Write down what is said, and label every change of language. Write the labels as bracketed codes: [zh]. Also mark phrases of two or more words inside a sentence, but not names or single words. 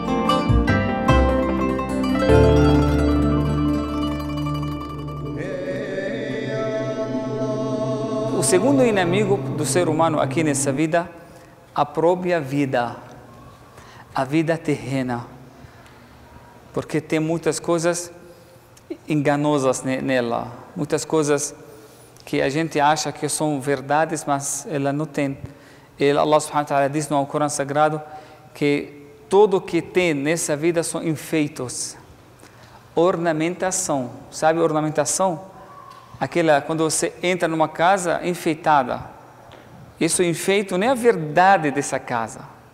[pt] O segundo inimigo do ser humano aqui nessa vida, a própria vida, a vida terrena. Porque tem muitas coisas enganosas nela, muitas coisas que a gente acha que são verdades, mas ela não tem. Allah [ar] سبحانه وتعالى [pt] diz no Alcorão Sagrado que tudo que tem nessa vida são enfeitos. Ornamentação. Sabe ornamentação? Aquela, quando você entra numa casa enfeitada. Isso enfeito nem a verdade dessa casa.